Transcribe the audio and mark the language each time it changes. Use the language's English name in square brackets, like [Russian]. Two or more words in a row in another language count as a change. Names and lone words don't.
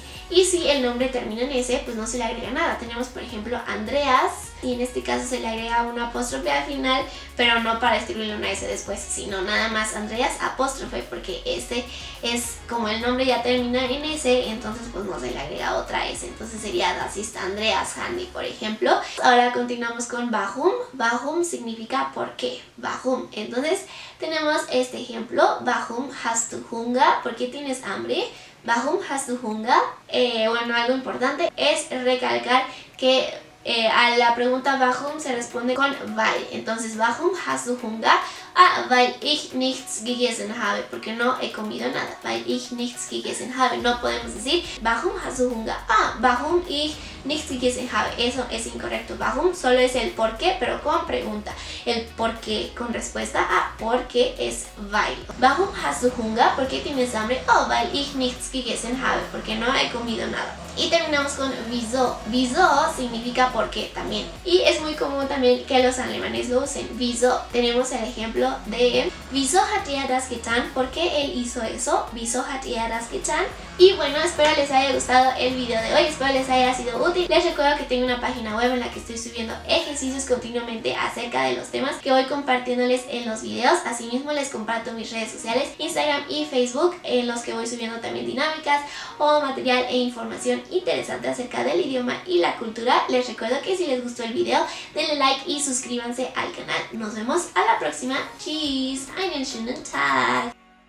[Spanish] Y si el nombre termina en S, pues no se le agrega nada. Tenemos, por ejemplo, Andreas, y en este caso se le agrega una apóstrofe al final, pero no para escribirle una S después, sino nada más Andreas apóstrofe, porque este es como el nombre ya termina en S, entonces pues no se le agrega otra S, entonces sería [German] Das ist Andreas Handy, [Spanish] por ejemplo. Ahora continuamos con warum. Warum significa por qué. Warum. Entonces tenemos este ejemplo, [German] warum hast du Hunger? [Spanish] ¿Por qué tienes hambre? [German] Warum hast du Hunger? [Spanish] Bueno, algo importante es recalcar que a la pregunta warum se responde con weil. Entonces, [German] warum hast du Hunger? Weil ich nichts gegessen habe. [Spanish] Porque no he comido nada. [German] Weil ich nichts gegessen habe. [Spanish] No podemos decir [German] warum hast du Hunger? Warum ich nichts gegessen habe. [Spanish] Eso es incorrecto. Warum solo es el por qué, pero con pregunta. El por qué con respuesta a por qué es weil. [German] Warum hast du Hunger? [Spanish] ¿Por qué tienes hambre? [German] Weil ich nichts gegessen habe. [Spanish] Porque no he comido nada. Y terminamos con wieso. Wieso significa por qué también. Y es muy común también que los alemanes lo usen. [German] Wieso. [Spanish] Tenemos el ejemplo de [German] Wieso hat er das getan? [Spanish] ¿Por qué él hizo eso? [German] Wieso hat er das getan? [Spanish] Y bueno, espero les haya gustado el video de hoy, espero les haya sido útil. Les recuerdo que tengo una página web en la que estoy subiendo ejercicios continuamente acerca de los temas que voy compartiéndoles en los videos. Asimismo les comparto mis redes sociales, Instagram y Facebook, en los que voy subiendo también dinámicas o material e información interesante acerca del idioma y la cultura. Les recuerdo que si les gustó el video, denle like y suscríbanse al canal. Nos vemos a la próxima. [German] Tschüss, einen schönen Tag.